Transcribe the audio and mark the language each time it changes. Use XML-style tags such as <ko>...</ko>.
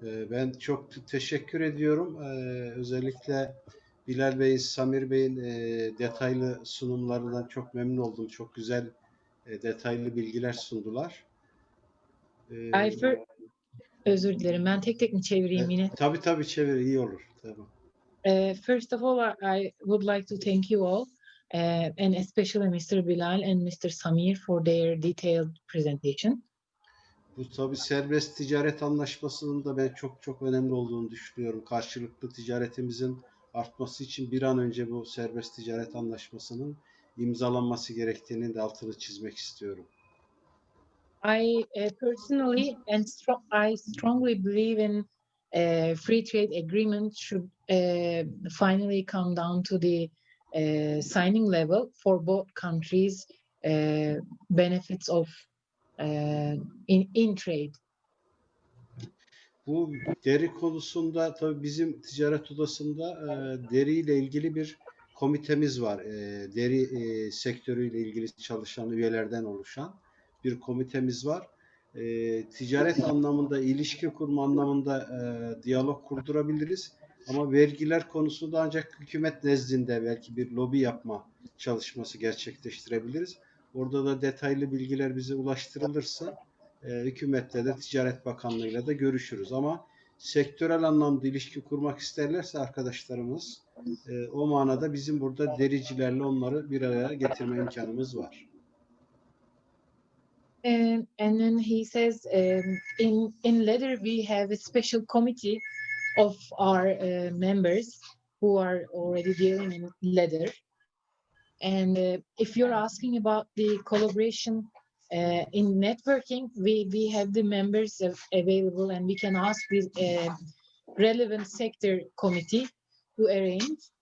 <tr>Ben çok teşekkür ediyorum. Özellikle Bilal Bey'in, Samir Bey'in detaylı sunumlarından çok memnun oldum. Çok güzel detaylı bilgiler sundular. Özür dilerim. Ben tek tek mi çevireyim yine? Tabii çevir, iyi olur. Tamam.</tr> <en>First of all, I would like to thank you all, and especially Mr. Bilal and Mr. Samir for their detailed presentation.</en> <tr>Bu tabii serbest ticaret anlaşmasının da ben çok önemli olduğunu düşünüyorum. Karşılıklı ticaretimizin artması için bir an önce bu serbest ticaret anlaşmasının imzalanması gerektiğini de altını çizmek istiyorum.</tr> <en>I personally and I strongly believe in free trade agreement should finally come down to the signing level for both countries benefits of in trade.</en> <tr>Bu deri konusunda tabii bizim ticaret odasında deriyle ilgili bir komitemiz var. Deri sektörüyle ilgili çalışan üyelerden oluşan bir komitemiz var. Ticaret anlamında, ilişki kurma anlamında diyalog kurdurabiliriz. Ama vergiler konusunda ancak hükümet nezdinde belki bir lobi yapma çalışması gerçekleştirebiliriz. Orada da detaylı bilgiler bize ulaştırılırsa hükümetle de Ticaret Bakanlığı'yla da görüşürüz. Ama sektörel anlamda ilişki kurmak isterlerse arkadaşlarımız o manada bizim burada dericilerle onları bir araya getirme imkanımız var.</tr> <en>And then he says, in leather we have a special committee of our members who are already dealing in leather. And if you're asking about the collaboration in networking, we have the members available, and we can ask the relevant sector committee to arrange.</en>